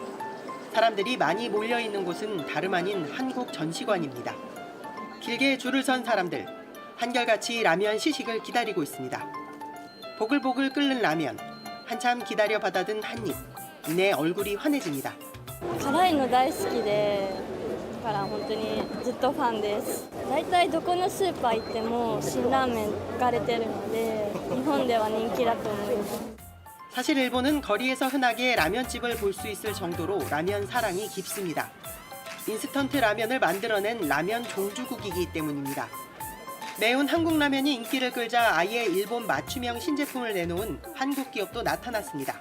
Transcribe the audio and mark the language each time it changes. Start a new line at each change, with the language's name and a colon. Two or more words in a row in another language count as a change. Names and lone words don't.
Korean: 사람들이 많이 몰려있는 곳은 다름 아닌 한국 전시관입니다. 길게 줄을 선 사람들, 한결같이 라면 시식을 기다리고 있습니다. 보글보글 끓는 라면, 한참 기다려 받아든 한 입, 이내 얼굴이 환해집니다.
Japanese: 辛いの大好きで、だから本当にずっとファンです。だいたいどこのスーパー行っても辛ラーメン置かれてるので、日本では人気だと思います。
Korean: 사실 일본은 거리에서 흔하게 라면집을 볼 수 있을 정도로 라면 사랑이 깊습니다. 인스턴트 라면을 만들어낸 라면 종주국이기 때문입니다. 매운 한국 라면이 인기를 끌자 아예 일본 맞춤형 신제품을 내놓은 한국 기업도 나타났습니다.